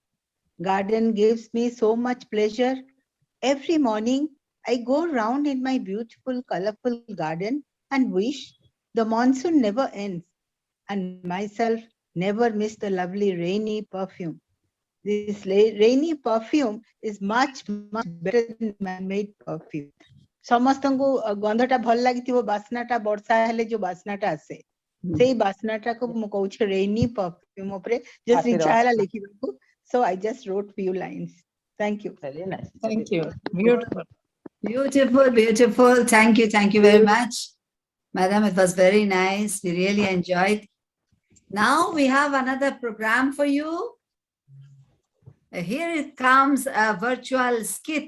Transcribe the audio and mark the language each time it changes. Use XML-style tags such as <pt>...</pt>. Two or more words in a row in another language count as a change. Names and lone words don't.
<en>Garden gives me so much pleasure. Every morning, I go round in my beautiful, colorful garden and wish the monsoon never ends and myself never miss the lovely rainy perfume. This rainy perfume is much better than man-made perfume.</en> <or>ସମସ୍ତଙ୍କୁ ଗନ୍ଧଟା ଭଲ ଲାଗିଥିବ ବାସ୍ନାଟା ବର୍ଷା ହେଲେ ଯୋଉ ବାସ୍ନାଟା ଆସେ ସେଇ ବାସ୍ନାଟାକୁ ମୁଁ କହୁଛି</or> <en>rainy perfume</en> <or>ଉପରେ just ଇଚ୍ଛା ହେଲା ଲେଖିବାକୁ.</or> <en>So I just wrote few lines. Thank you. Very nice. Thank you. Beautiful. Beautiful. Thank you very much. Madam, it was very nice. We really enjoyed. Now we have another program for you. Here it comes a virtual skit.</en>